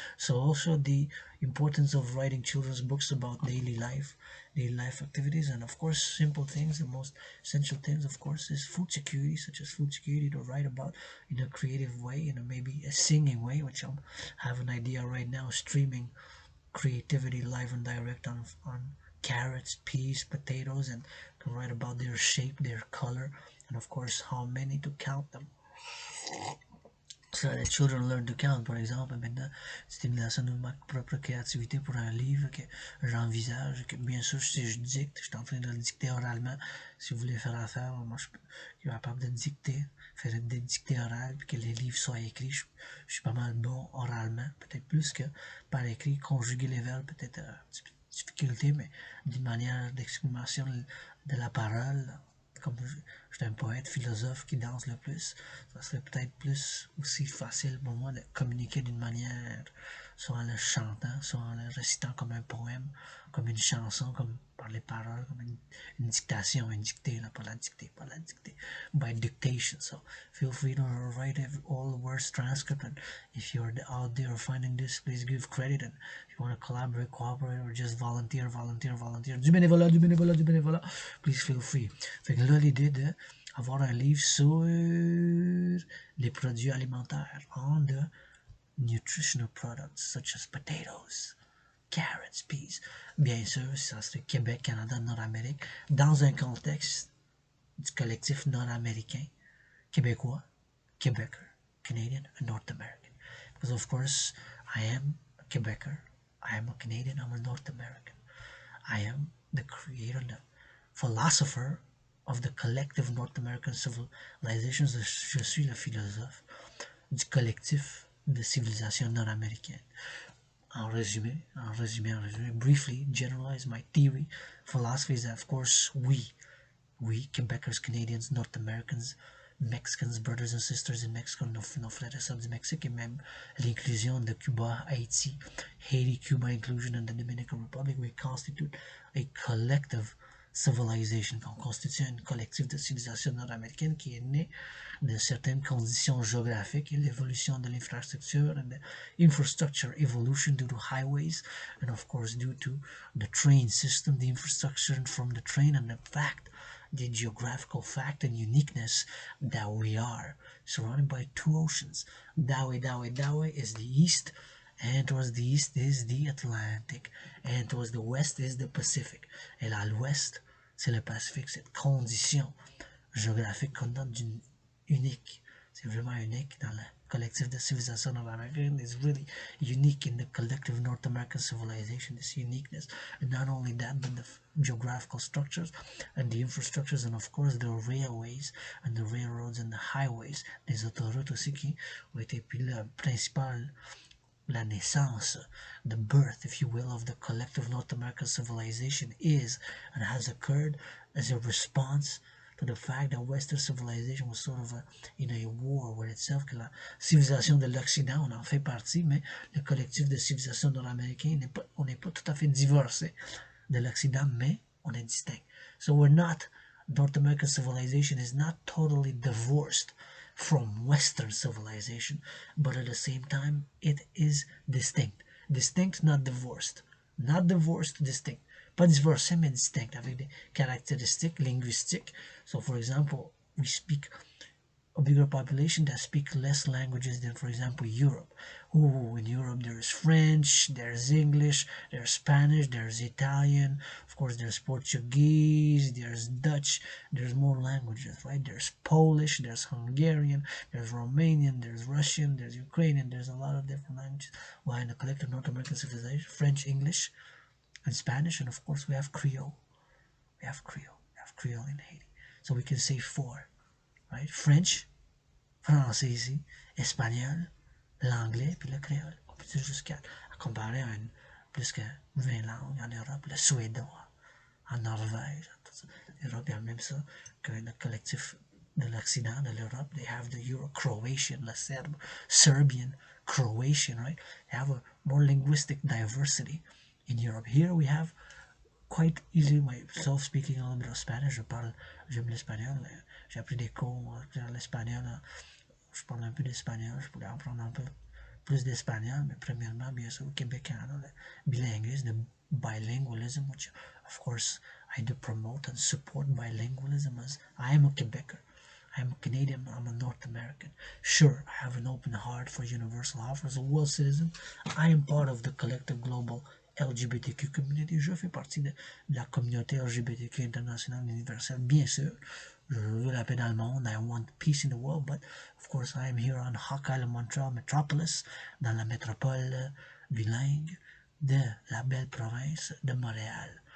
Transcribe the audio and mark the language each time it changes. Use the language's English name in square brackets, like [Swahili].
[English] So also the importance of writing children's books about daily life activities, and of course simple things. The most essential things, of course, is food security, such as food security, to write about in a creative way, in a maybe a singing way, which I have an idea right now, streaming creativity live and direct on carrots, peas, potatoes, and can write about their shape, their color, and of course how many to count them. So that children learn to count, [French] par exemple. Maintenant, stimulation de ma propre créativité pour un livre que j'envisage, que bien sûr, si je dicte, je suis en train de le dicter oralement. Si vous voulez faire affaire, moi, je suis capable de dicter, faire des dictées orales, puis que les livres soient écrits. Je suis pas mal bon oralement, peut-être plus que par écrit. Conjuguer les verbes, peut-être un petit peu de difficulté, mais d'une manière d'exprimation de la parole, comme je suis un poète, philosophe qui danse le plus, ça serait peut-être plus aussi facile pour moi de communiquer d'une manière, soit en le chantant, soit en le récitant comme un poème, comme une chanson, comme par les paroles, comme une dictation, une dictée, là, pas la dictée, [English] by dictation. So feel free to write all the words transcript, and if you're out there finding this, please give credit, and if you want to collaborate, cooperate, or just volunteer, [French] du bénévolat, [English] please feel free. [French] Fait que là, l'idée de avoir un livre sur les produits alimentaires, [English] on the nutritional products such as potatoes, carrots, peas. [French] Bien sûr, ça serait Québec, Canada, Nord-Amérique, dans un contexte du collectif nord-américain, québécois, [English] Quebecer, Canadian, and North American. Because of course, I am a Quebecer, I am a Canadian, I'm a North American. I am the creator, the philosopher of the collective North American civilizations. [French] Je suis le philosophe du collectif de civilisation nord-américaine. En résumé, [English] briefly generalize my theory, philosophy is that, of course, we Quebecers, Canadians, North Americans, Mexicans, brothers and sisters in Mexico, [French] nos frères et sœurs du Mexique, et même l'inclusion de Cuba, Haïti, [English] Haiti, Cuba inclusion, and the Dominican Republic, we constitute a collective civilization, [French] qu'on constitue un collectif de civilisation nord-américaine qui est né de certaines conditions géographiques et l'évolution de l'infrastructure [English] and the infrastructure evolution due to highways, and of course due to the train system, the infrastructure from the train, and the geographical fact and uniqueness that we are surrounded by 2 oceans. That way is the east, and towards the east is the Atlantic, and towards the west is the Pacific. [French] Et là, à l'ouest, c'est le Pacifique. Cette condition géographique qu'on donne d'une unique, c'est vraiment unique dans le collectif de civilisation nord-américaine. [English] It's really unique in the collective North American civilization, this uniqueness. And not only that, but the geographical structures and the infrastructures, and of course the railways and the railroads and the highways, [French] les autoroutes aussi qui ont été puis le principal, la naissance, [English] the birth, if you will, of the collective North American civilization is and has occurred as a response to the fact that Western civilization was sort of in a war with itself, [French] que la civilisation de l'Occident, on en fait partie, mais le collectif de civilisation nord-américain, on n'est pas tout à fait divorcé de l'Occident, mais on est distinct. [English] So we're not, North American civilization is not totally divorced from Western civilization, but at the same time it is distinct, not divorced, distinct. [French] pas divorcés, mais distincts, avec des caractéristiques linguistiques. [English] So, for example, we speak a bigger population that speak less languages than, for example, Europe. Oh, in Europe there's French, there's English, there's Spanish, there's Italian, of course there's Portuguese, there's Dutch, there's more languages, right? There's Polish, there's Hungarian, there's Romanian, there's Russian, there's Ukrainian, there's a lot of different languages. While in the collective North American civilization, French, English, and Spanish, and of course we have Creole. We have Creole in Haiti. So we can say four, right? [French] French, français ici, espagnol, l'anglais, puis le créole. On peut dire jusqu'à comparer à plus que 20 langues en Europe, le suédois, en Norvège. L'Europe, il y a même ça que le collectif de l'Occident, de l'Europe, [English] they have the Euro-Croatian, [French] le Serbe, Serbian, Croatian, right? [English] They have a more linguistic diversity in Europe. Here we have quite easy myself speaking a little bit of Spanish. [French] J'aime l'espagnol. J'ai appris des cours l'espagnol. Je parle un peu d'espagnol. Je pourrais apprendre un peu plus d'espagnol, mais premièrement, bien sûr, au Québec, Canada, le bilinguisme, [English] the bilingualism, which of course I do promote and support bilingualism as I am a Quebecer. I am a Canadian, I'm a North American. Sure, I have an open heart for universal offers. As a world citizen, I am part of the collective global LGBTQ community. [French] Je fais partie de la communauté LGBTQ internationale universelle, bien sûr. Je veux la paix dans le monde. [English] I want peace in the world, but of course I am here on Hawk Island, Montreal Metropolis, [French] dans la métropole bilingue de la belle province de Montréal.